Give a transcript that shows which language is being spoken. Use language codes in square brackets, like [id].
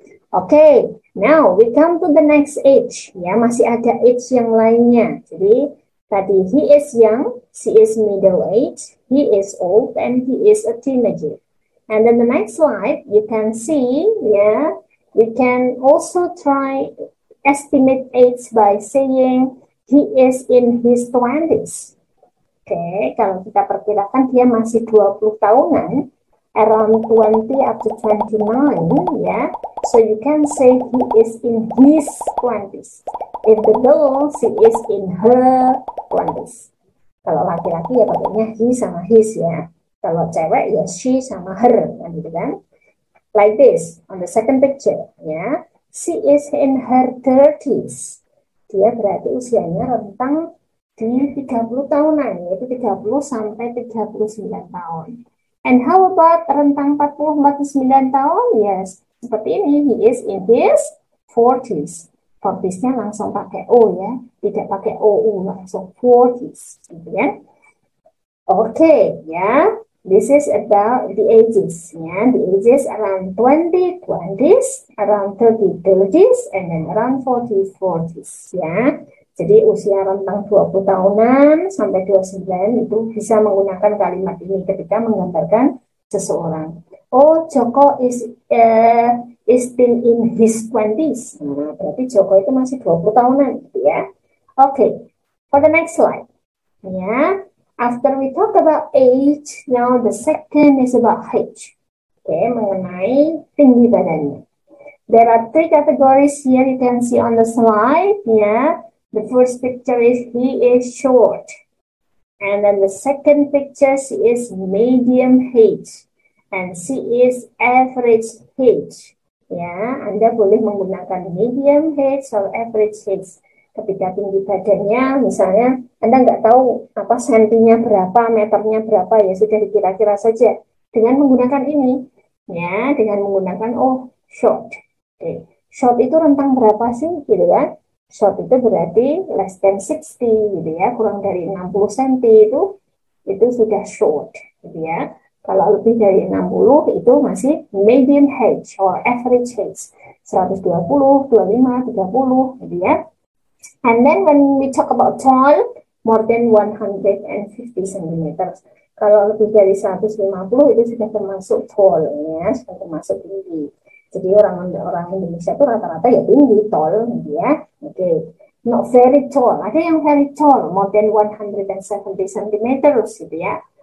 [en] Okay, now we come to the next age. [id] Ya, masih ada age yang lainnya. Jadi tadi [en] he is young, she is middle age, he is old, and he is a teenager. And then the next slide, you can see, yeah, we can also try estimate age by saying he is in his 20s. [id] Okay, kalau kita perkirakan dia masih 20 tahunan, [en] around 20 up to 29, yeah. So you can say he is in his 20s. If the girl, she is in her 20s. [id] Kalau laki-laki ya pakainya he sama his ya. Kalau cewek ya she sama her, gitu kan. [en] Like this, on the second picture, ya. She is in her 30s. [id] Dia berarti usianya rentang di 30 tahunan, yaitu 30 sampai 39 tahun. [en] And how about [id] rentang 40-49 tahun? [en] Yes, [id] seperti ini, [en] he is in his 40s. [id] 40s-nya langsung pakai O ya, tidak pakai OU, langsung 40s, gitu ya. [en] Okay, ya. This is about the ages, ya. The ages around 20s, around 30s, and then around 40s, ya. [id] Jadi usia rentang 20 tahunan sampai 29 itu bisa menggunakan kalimat ini ketika menggambarkan seseorang. [en] Oh, Joko is still in his 20s. [id] Nah, berarti Joko itu masih 20 tahunan, gitu ya. [en] Okay, for the next slide. Ya, after we talk about age, now the second is about height. Okay, [id] mengenai tinggi badannya. [en] There are 3 categories here you can see on the slide. Ya. The first picture is he is short. And then the second picture, she is medium height. And she is average height. [id] Ya, Anda boleh menggunakan medium height or average height. Ketika tinggi badannya, misalnya Anda nggak tahu apa sentinya berapa, meternya berapa, ya sudah dikira-kira saja. Dengan menggunakan ini, ya, dengan menggunakan short. Okay. Short itu rentang berapa sih, gitu kan? Short itu berarti [en] less than 60, [id] gitu ya, kurang dari 60 cm itu sudah short, gitu ya. Kalau lebih dari 60 itu masih medium height or average height, 120, 25, 30, gitu ya. [en] And then when we talk about tall, more than 150 cm. [id] Kalau lebih dari 150 itu sudah termasuk tall, ya, sudah termasuk tinggi. Jadi orang Indonesia itu rata-rata ya tinggi, tall, gitu ya. [en] Okay. Not very tall. [id] Ada yang [en] very tall, more than 170 cm, gitu ya.